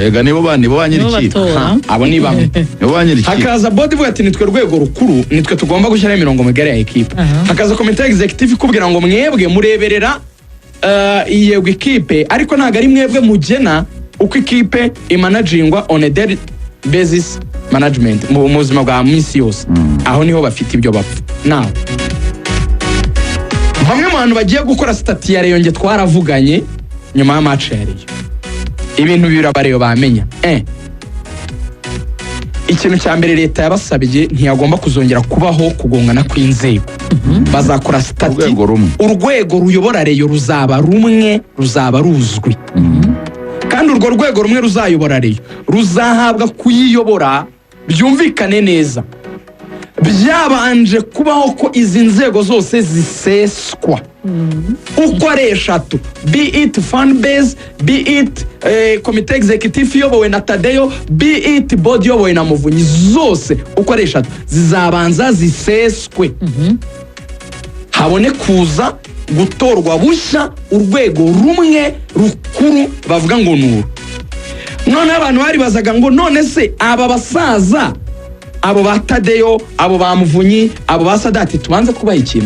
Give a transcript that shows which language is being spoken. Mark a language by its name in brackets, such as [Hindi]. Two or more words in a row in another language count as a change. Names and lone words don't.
[Kinyarwanda] yega nibo banyiri ikipe Abo ni bamwe. nibo banyiri ikipe. Hakaza board ivuga ati nitwe rwego rukuru, nitwe tugomba gushyira imirongo migari ya equipe. Hakaza [English] committee executive [Kinyarwanda] ikubwira ngo mwebwe mureberera yego ikipe, ariko ntago ari mwebwe mugena uko ikipe imanagingwa [English] on a daily basis management [Kinyarwanda] mu buzima bwa minsi yose. Aho niho bafite ibyo bapfa. Now bamwe mu bantu bagiye gukora stati ya Rayon twaravuganye nyuma ya match ya Rayon. Ibintu birabareyo bamenya. Ikintu cya mbere leta yabasabye ntiyagomba kuzongera kubaho kugongana kw'inzego. Bazakora stati urwego ruyobora Rayon ruzaba rumwe, ruzaba ruzwi. Kandi urwo rwego rumwe ruzayobora Rayon ruzahabwa kuyiyobora byumvikane neza. Byabanje kubaho ko izi nzego zose ziseswa uko ari eshatu, [English] be it fan base, be it committee executive [Kinyarwanda] yobowe na Tadeyo, [English] be it board [Kinyarwanda] yobowe na Muvunyi, zose uko ari eshatu zizabanza ziseswe. Habone kuza gutorwa bushya urwego rumwe rukuru bavuga ngo nuru. None abantu bari bazaga ngo none se aba basaza, abo ba Tadeyo, abo ba Muvunyi, abo ba Sadati tubanze kubaha ikintu.